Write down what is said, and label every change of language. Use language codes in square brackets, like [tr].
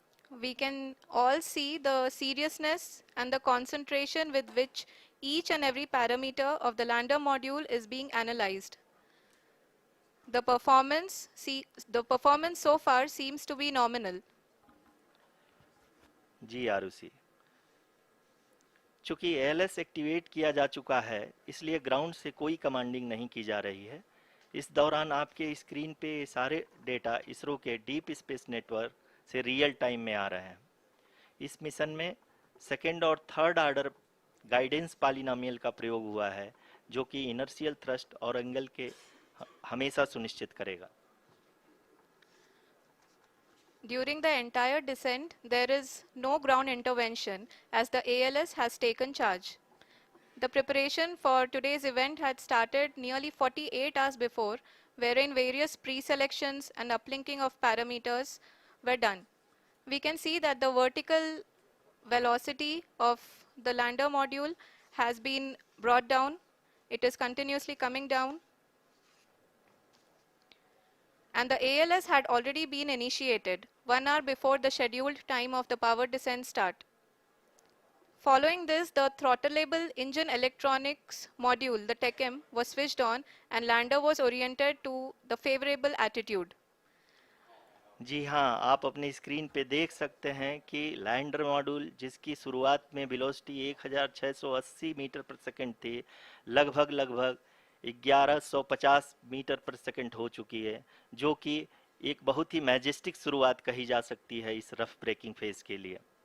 [en] We can all see the seriousness and the concentration with which each and every parameter of the lander module is being analyzed. The performance so far seems to be nominal. [hi] जी आरुषि, चूंकि ALS activate किया जा चुका है, इसलिए ground से कोई commanding नहीं की जा रही है। इस दौरान आपके स्क्रीन पे सारे डेटा इसरो के डीप स्पेस नेटवर्क से रियल टाइम में आ रहे हैं। इस मिशन में सेकेंड और थर्ड ऑर्डर गाइडेंस पॉलिनोमियल का प्रयोग हुआ है, जो कि इनर्शियल थ्रस्ट और एंगल के हमेशा सुनिश्चित करेगा। [en] During the entire descent, there is no ground intervention as the ALS has taken charge. The preparation for today's event had started nearly 48 hours before, wherein various pre-selections and uplinking of parameters were done. We can see that the vertical velocity of the lander module has been brought down. It is continuously coming down. And the ALS had already been initiated 1 hour before the scheduled time of the power descent start. Following this, the throttleable engine electronics module, the TECM, was switched on and lander was oriented to the favorable attitude. [hi] जी हाँ, आप अपने screen पे देख सकते हैं कि lander module, जिसकी शुरुआत में वेलोसिटी 1680 मीटर पर सेकंड थी, लगभग 1150 मीटर पर सेकंड हो चुकी है, जो कि एक बहुत ही मैजेस्टिक शुरुआत कही जा सकती है इस रफ ब्रेकिंग फेज के लिए।